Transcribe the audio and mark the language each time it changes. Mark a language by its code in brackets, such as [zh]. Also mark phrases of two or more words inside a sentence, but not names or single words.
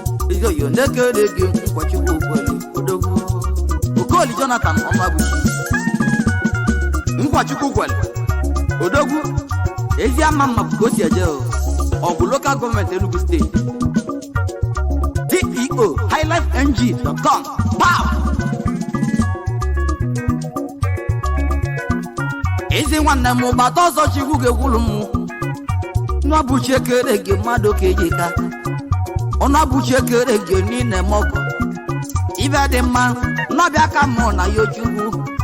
[ig] Ezi oyo na-ekele gị nkwa Chukwu kwere. Odogwu. Okoli Jonathan Ọmabuchi. Nkwa Chukwu kwere. Odogwu. Ezi ama mma bụ ka o si eje o. Ọ bụ [en] local government [ig] Enugu State. D E O, [en] high life N G dot com. Pow! [ig] Ezi nwanne m, gbata ọsọ Chukwu ga-ekwulu m. Nwa bụ chi ekere gị mmadụ ka eji ka. Ọ nwa bụ chi ekere gị niile m ọkụ. Ibe dị mma, nọbịa ka mụ na ya Chukwu.